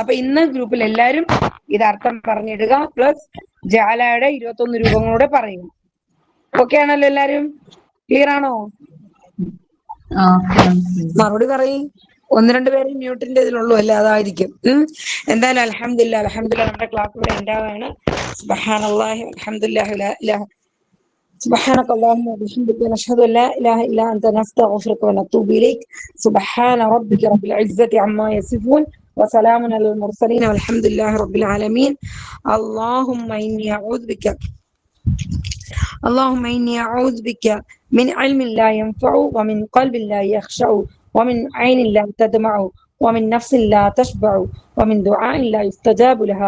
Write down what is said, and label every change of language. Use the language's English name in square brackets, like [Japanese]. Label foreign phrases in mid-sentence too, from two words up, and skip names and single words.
[Malayalam] അപ്പൊ ഇന്ന് ഗ്രൂപ്പിൽ എല്ലാവരും ഇത് അർത്ഥം പറഞ്ഞിടുക, പ്ലസ് ജാലയുടെ 21 രൂപങ്ങളൂടെ പറയും. ഓക്കെ ആണല്ലോ എല്ലാരും? ക്ലിയർ ആണോ? മറുപടി പറയും. 1-2 പേര് മ്യൂട്ടിന്റെ ഇതിലുള്ളൂ അല്ലേ, അതായിരിക്കും. എന്തായാലും അൽഹംദുലില്ലാഹ് നമ്മുടെ ക്ലാസ് ഇവിടെ ഉണ്ടാവാണ്. [Arabic] سبحان الله والحمد لله لا إله سبحانك اللهم وبحمدك نشهد ان لا اله الا انت نستغفرك ونتوب اليك. سبحان ربك رب العزة عما يصفون وسلام على المرسلين والحمد لله رب العالمين. اللهم إني أعوذ بك من علم لا ينفع ومن قلب لا يخشع ومن عين لا تدمع ومن نفس لا تشبع ومن دعاء لا يستجاب لها.